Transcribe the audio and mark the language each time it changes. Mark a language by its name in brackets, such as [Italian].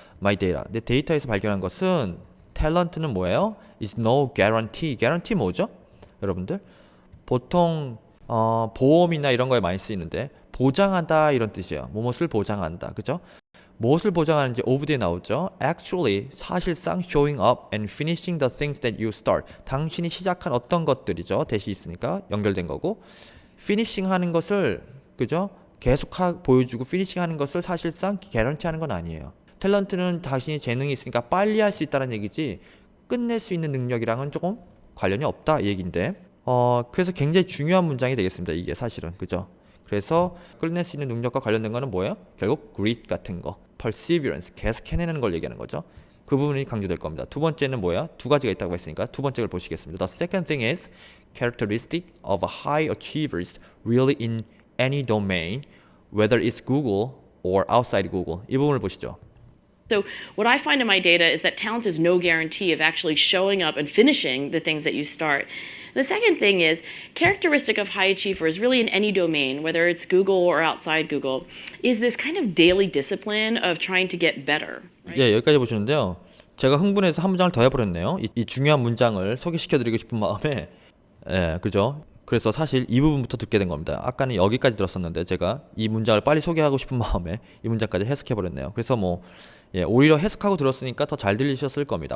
[English] My data. [Korean] 내 데이터에서 발견한 것은 탤런트는 뭐예요? [English] is no guarantee. [Korean] guarantee 뭐죠? 여러분들? 보통 보험이나 이런 거에 많이 쓰이는데 보장하다 이런 뜻이에요. 무엇을 보장한다. 그죠? 무엇을 보장하는지 of 뒤에 나오죠. [English] Actually, [Korean] 사실상 [English] showing up and finishing the things that you start. [Korean] 당신이 시작한 어떤 것들이죠. 대시 있으니까 연결된 거고. finishing 하는 것을 그죠? 계속 보여주고 finishing 하는 것을 사실상 guarantee 하는 건 아니에요. 탤런트는 자신이 재능이 있으니까 빨리 할 수 있다는 얘기지 끝낼 수 있는 능력이랑은 조금 관련이 없다 이 얘기인데 그래서 굉장히 중요한 문장이 되겠습니다. 이게 사실은 그죠? 그래서 끝낼 수 있는 능력과 관련된 거는 뭐예요? 결국 grit 같은 거, perseverance, 계속 해내는 걸 얘기하는 거죠. 그 부분이 강조될 겁니다. 두 번째는 뭐야? 두 가지가 있다고 했으니까 두 번째 걸 보시겠습니다. [English] The second thing is characteristic of high achievers really in any domain, whether it's Google or outside Google. [Korean] 이 부분을 보시죠. [English] So what I find in my data is that talent is no guarantee of actually showing up and finishing the things that you start. The second thing is characteristic of high achievers really in any domain, whether it's Google or outside Google, is this kind of daily discipline of trying to get better. Right? [Korean] 예, 여기까지 보시는데요. 제가 흥분해서 한 문장을 더 해버렸네요. 이 중요한 문장을 소개시켜드리고 싶은 마음에 그죠? 그래서 사실 이 부분부터 듣게 된 겁니다. 아까는 여기까지 들었었는데 제가 이 문장을 빨리 소개하고 싶은 마음에 이 문장까지 해석해버렸네요. 그래서 오히려 해석하고 들었으니까 더 잘 들리셨을 겁니다.